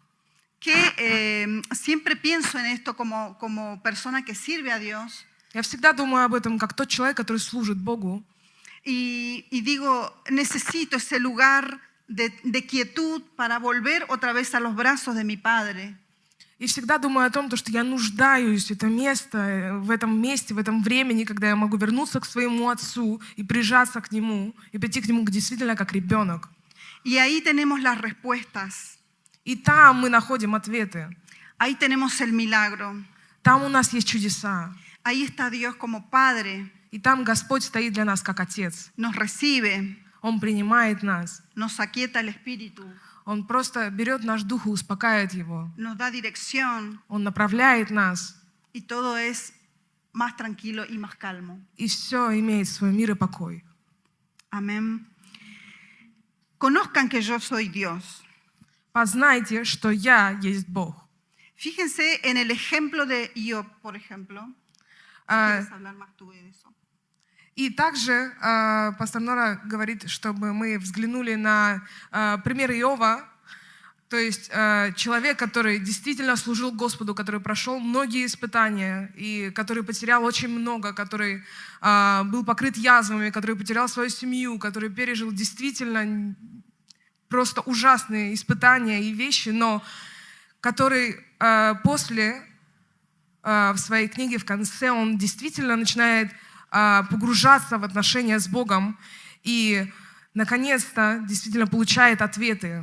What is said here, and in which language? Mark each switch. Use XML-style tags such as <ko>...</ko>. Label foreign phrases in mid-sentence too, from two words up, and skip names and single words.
<es>Que siempre pienso en esto como persona que sirve a Dios.</es> <ru>Я всегда думаю об этом, как тот человек, который служит Богу.</ru> <es>Y digo, necesito ese lugar de quietud para volver otra vez a los brazos de mi Padre.</es> <ru>И всегда думаю о том, что я нуждаюсь в этом месте, в этом времени, когда я могу вернуться к своему Отцу и прижаться к Нему, и прийти к Нему действительно как ребенок.</ru> <es>Y ahí tenemos las respuestas.</es> <ru>И там мы находим ответы.</ru> <es>Ahí tenemos el milagro.</es> <ru>Там у нас есть чудеса.</ru> <es>Ahí está Dios como Padre.</es> <ru>И там Господь стоит для нас как Отец.</ru> <es>Nos recibe,</es> <ru>Он принимает нас.</ru> <es>nos aquieta el espíritu,</es> <ru>Он просто берет наш дух и успокаивает его.</ru> <es>nos da dirección</es> <ru>Он направляет нас.</ru> <es>y todo es más tranquilo y más calmo.</es> <ru>И все имеет свой мир и покой.</ru> <es>Amén. Conozcan que yo soy Dios.</es> <ru>Познайте, что я есть Бог.</ru> <es>Fíjense en el ejemplo de Job, por ejemplo.</es> <ru>А,</ru> <es>¿Quieres hablar más tú de eso?</es> <ru>И также пастор Нора говорит, чтобы мы взглянули на пример Иова, то есть человек, который действительно служил Господу, который прошел многие испытания, и который потерял очень много, который был покрыт язвами, который потерял свою семью, который пережил действительно просто ужасные испытания и вещи, но который после, в своей книге в конце, он действительно начинает погружаться в отношения с Богом и, наконец-то, действительно получает ответы.</ru>